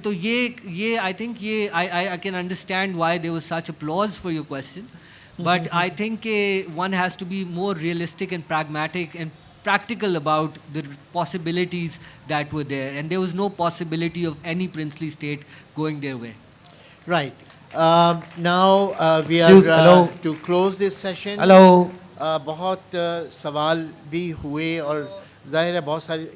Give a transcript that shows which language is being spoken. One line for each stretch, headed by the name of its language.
Urdu: تو یہ
English: I think یہ I can understand why there was such applause for your question, but I think کہ one has to be more realistic and pragmatic and practical about the possibilities that were there, and there was no possibility of any princely state going their way. Right. Now we are to close this session. Hello.
Urdu: بہت سوال بھی ہوئے, اور ظاہر ہے بہت سارے.